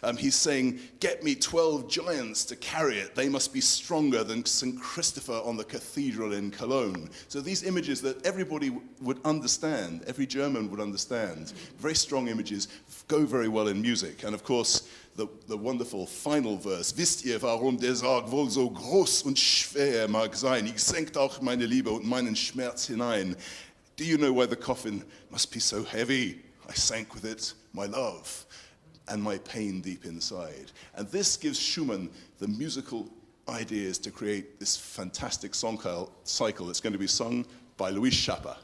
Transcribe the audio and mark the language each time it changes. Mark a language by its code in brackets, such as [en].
[en] He's saying, get me 12 giants to carry it. They must be stronger than St. Christopher on the cathedral in Cologne. So these images that everybody would understand, every German would understand, very strong images, go very well in music. And of course, the wonderful final verse. [de] Wisst ihr, warum der Sarg wohl so groß und schwer mag sein? Ich senkt auch meine Liebe und meinen Schmerz hinein. [en] Do you know why the coffin must be so heavy? I sank with it my love and my pain deep inside. And this gives Schumann the musical ideas to create this fantastic song cycle that's going to be sung by Louis Chapa.